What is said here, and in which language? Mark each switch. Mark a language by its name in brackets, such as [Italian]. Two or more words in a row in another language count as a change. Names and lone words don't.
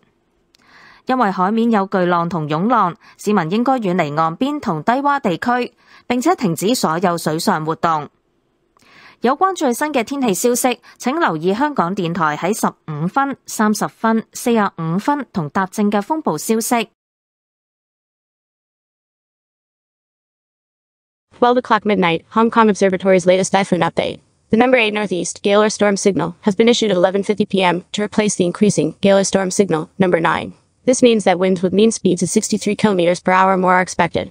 [Cantonese] 因為海面有巨浪同湧浪，市民應該遠離岸邊同低窪地區，並且停止所有水上活動。有關最新嘅天氣消息，請留意香港電台喺15分、30分、45分同踏正嘅風暴消息。 [English] 12 o'clock midnight, Hong Kong Observatory's latest typhoon update. The number 8 northeast gale or storm signal has been issued at 11:50 p.m. to replace the increasing gale or storm signal, number 9. This means that winds with mean speeds of 63 kilometers per hour or more are expected.